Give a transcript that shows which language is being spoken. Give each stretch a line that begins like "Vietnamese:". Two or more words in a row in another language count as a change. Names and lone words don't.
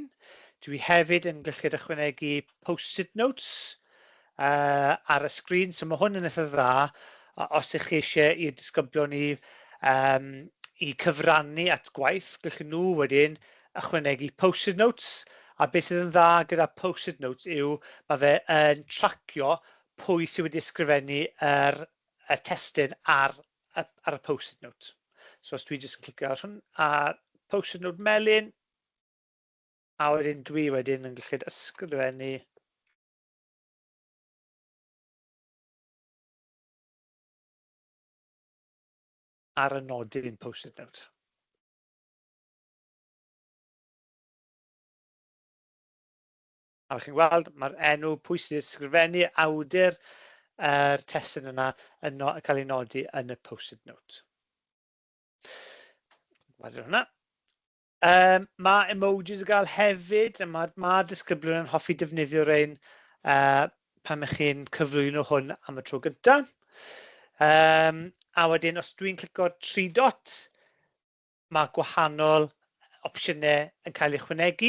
Welsh: Dwi hefyd yn gallu ychwanegu
English: post-it notes
Welsh: ar y sgrin, so mae hwn yn eitha dda os ych chi eisiau i'r disgyblion i cyfrannu at gwaith, gallwn nhw wedyn ychwanegu
English: post-it notes,
Welsh: a beth sydd yn dda gyda
English: post-it notes
Welsh: yw mae fe yn tracio pwy sydd wedi ysgrifennu y testun ar y
English: post-it note.
Welsh: So os dwi jyst yn clicio ar hwn, a
English: post-it note
Welsh: melyn, a wedyn dwi wedyn yn gallu ysgrifennu ar y nodyn
English: post-it note.
Welsh: A chi'n gweld, mae'r enw pwy sydd wedi ysgrifennu awdur yr testun yna yn cael ei nodi yn y
English: post-it note.
Welsh: Gweld hwnna. Mae emojis yn cael hefyd, a mae disgyblion yn hoffi defnyddio rhain pan ych chi'n cyflwyno hwn am y tro gyntaf. A wedyn, os dwi'n clicio 3 dot, mae gwahanol opsiynau yn cael eu ychwanegu.